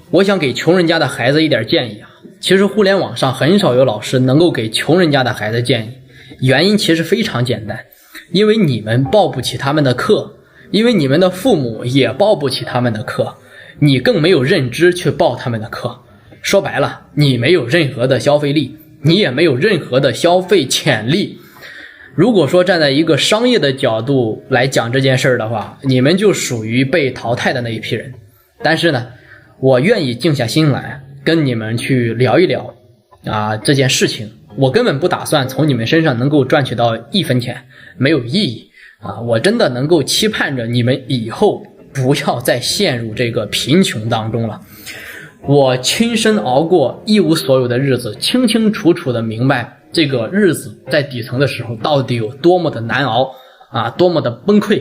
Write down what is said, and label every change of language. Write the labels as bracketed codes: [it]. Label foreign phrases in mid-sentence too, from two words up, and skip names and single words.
[zh] 我想給窮人家的孩子一點建議啊。其實互聯網上很少有老師能夠給窮人家的孩子建議，原因其實非常簡單，因為你們報不起他們的課，因為你們的父母也報不起他們的課，你更没有認知去報他們的課。說白了，你沒有任何的消費力，你也沒有任何的消費潛力。如果說站在一個商業的角度來講這件事的話，你們就屬於被淘汰的那一批人。但是呢，我願意靜下心来跟你們去聊一聊这件事情。我根本不打算从你們身上能夠賺取到1分錢，沒有意義我真的能夠期盼着你們以後不要再陷入這個貧窮當中了。我親身熬過一無所有的日子，清清楚楚的明白這個日子在底層的時候到底有多麼的難熬多麼的崩潰。